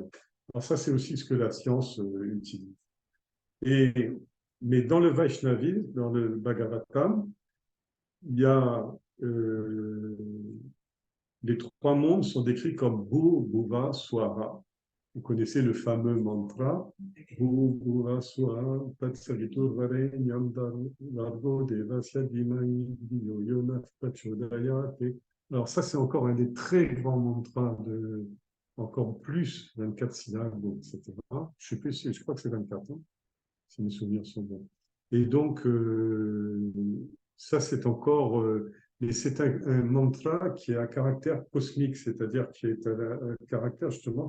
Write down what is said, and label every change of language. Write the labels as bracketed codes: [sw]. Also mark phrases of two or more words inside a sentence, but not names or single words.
[fr] Alors ça, c'est aussi ce que la science utilise. Et, mais dans le Vaishnavisme, dans le Bhagavatam, il y a euh, les trois mondes sont décrits comme Bhu, Bhuva, Swara. Vous connaissez le fameux mantra [sa] भू, भुव, स्वर, तत्सवितुर् वरेण्यं भर्गो देवस्य धीमहि धियो यो नः प्रचोदयात्. [fr] Alors ça, c'est encore un des très grands mantras de encore plus 24 syllabes, etc. Je sais plus, je crois que c'est 24, hein, si mes souvenirs sont bons. Et donc, ça, c'est encore... mais c'est un mantra qui a un caractère cosmique, c'est-à-dire qui est un caractère justement...